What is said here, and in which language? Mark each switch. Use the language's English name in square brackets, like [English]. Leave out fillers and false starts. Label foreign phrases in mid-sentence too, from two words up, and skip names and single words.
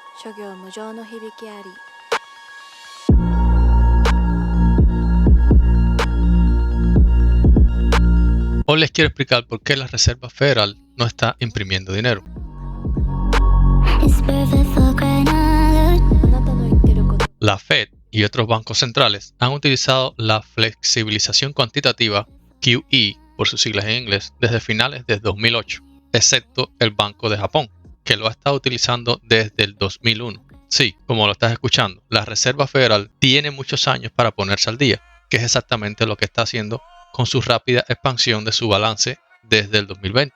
[Japanese] 諸行無常の響きあり。 [Spanish] Hoy les quiero explicar por qué la Reserva Federal no está imprimiendo dinero. [Japanese] あなたの言ってること [Spanish] La Fed y otros bancos centrales han utilizado la flexibilización cuantitativa, QE por sus siglas en inglés, desde finales de 2008, excepto el Banco de Japón, que lo ha estado utilizando desde el 2001. Sí, como lo estás escuchando, la Reserva Federal tiene muchos años para ponerse al día, que es exactamente lo que está haciendo con su rápida expansión de su balance desde el 2020.